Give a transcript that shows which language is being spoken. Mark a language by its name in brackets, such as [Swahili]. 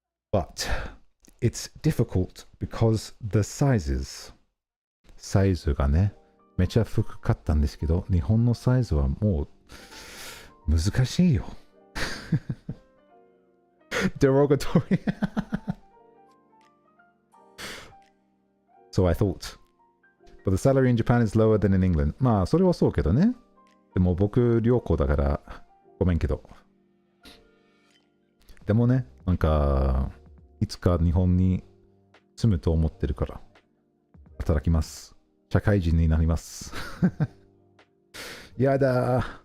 [English] But it's difficult because the sizes. [Japanese] サイズがね、めちゃ服買ったんですけど、日本のサイズはもう難しいよ。 [English] Derogatory. So I thought. But the salary in Japan is lower than in England. [Japanese] まあ、それはそうけどね。でも僕、良好だから、ごめんけど。でもね、なんか、いつか日本に住むと思ってるから、働きます。社会人になります。やだー。